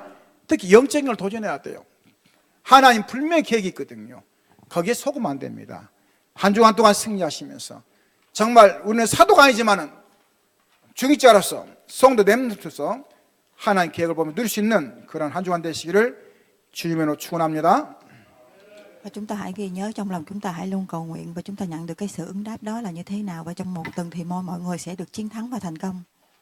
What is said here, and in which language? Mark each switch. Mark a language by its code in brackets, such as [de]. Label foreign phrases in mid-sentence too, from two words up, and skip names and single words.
[ko] 특히 영적인 걸 도전해야 돼요. 하나님 분명히 계획이 있거든요. 거기에 속으면 안 됩니다. 한 주간 동안 승리하시면서 정말 우리는 사도가 아니지만은 중직자로서 성도 렘넌트로서 하나님 계획을 보면 누릴 수 있는 그런 한 주간 되시기를 주님으로 축원합니다. [vi] Và chúng ta hãy ghi nhớ trong lòng chúng ta, hãy luôn cầu nguyện và chúng ta nhận được cái sự ứng đáp đó là như thế nào, và trong một tuần thì mọi người sẽ được chiến thắng và thành công.